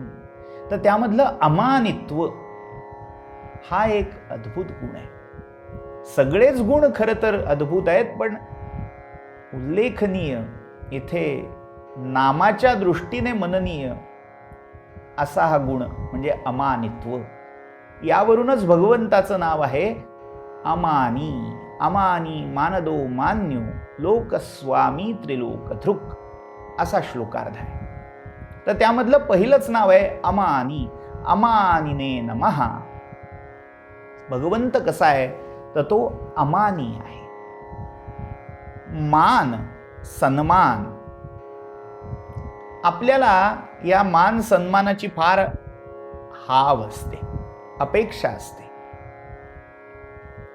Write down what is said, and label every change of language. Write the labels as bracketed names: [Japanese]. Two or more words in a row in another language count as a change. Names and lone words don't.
[Marathi] तर त्यामधलं अमानित्व हा एक अद्भुत गुण आहे. सगळेच गुण खरं तर अद्भुत आहेत, पण उल्लेखनीय इथे नामाच्या दृष्टीने मननीय असा हा गुण म्हणजे अमानित्व. यावरूनच भगवंताचं नाव आहे अमानी. [Sanskrit] अमानी मानदो मान्यो लोकस्वामी त्रिलोकधृक [Marathi] असा श्लोकार्थ आहे. तर त्यामधलं पहिलंच नाव आहे अमानी. [Sanskrit] अमानिने नमः. [Marathi] भगवंत कसा आहे तर तो अमानी आहे. मान, सन्मान, आपल्याला या मान सन्मानाची फार हाव असते, अपेक्षा असते.